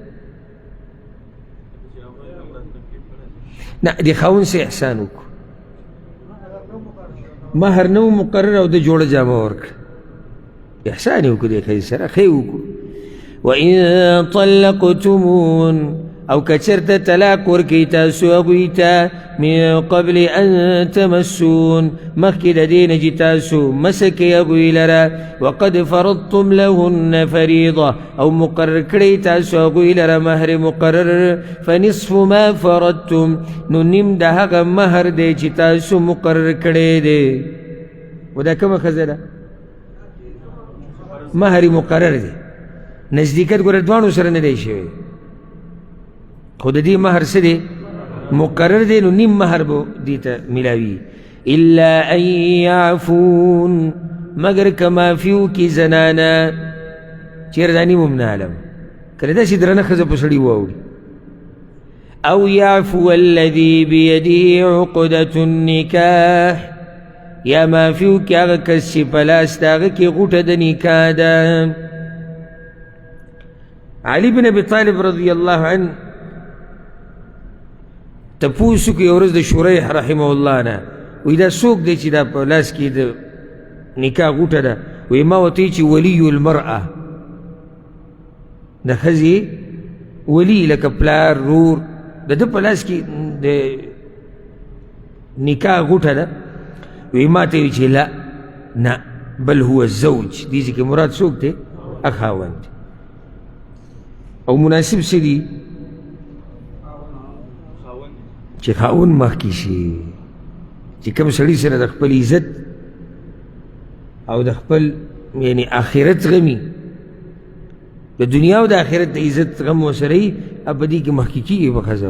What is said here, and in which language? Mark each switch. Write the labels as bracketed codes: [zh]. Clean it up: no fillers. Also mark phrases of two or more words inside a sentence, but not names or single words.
[ps] نه د خاوند سه احسان وکړو مهر نو مقرر او د جوړه جامه ورکړه احسان یې وکړو د ښځې سره ښه یې وکړو [ar] وإن طلقتمون [ps] او کچرت طلاق ورکی تاسو هغوی ته [ar] من قبل ان تمسون [ps] مخکې د دې نه چې تاسو مسکئ هغوی لره [ar] وقد فرضتم لهن فریضه [ps] او مقرر کړئ تاسو هغوی لره مهر مقرر [ar] فنصف ما فرضتم [ps] نو نیم د هغه مهر دی چې تاسو مقرر کړی دی و دا کومه ښځه ده مهر مقرر دی نزدیکت ګوره دواړو سره نه دی شوی خو د دې مهر څه دی مقرر دی نو نیم مهر به دې ته میلاوي [ar] الا ان یعفون [ps] مگر که معافي وکړي زنانه چېرې دا نیم هم نه علم کله داسې درنه ښځه په سړي واوړي [ar] او یعفو الذي بيده عقدة النکاح [ps] یا معافي وکړي هغه کس چې په لاس د هغه کې غوټه د نکاح ده علي بن ابي طالب [ar] رضی الله عنه [ps] تپوس وکړي یو ورځ د شریح [ar] رحمه الله [ps] نه وایي دا څوک دی چې دا په لاس کې د نکاح غوټه ده وایي ما ورته چې [ar] ولي المرأه [ps] د ښځې ولي لکه پلار رور د ده په لاس کې د نکاح غوټه ده وی ما ته وی چې لا نه [ar] بل هو الزوج [ps] دې ځکه مراد څوک دی خاوند او مناسب څه دي چې خاوند مخکې شي چې کوم سړي سره د خپل عزت او د خپل یعنی آخرت غمي د دنیا او د آخرت د عزت غم ورسره وي په دې کې مخکې کېږي په ښځه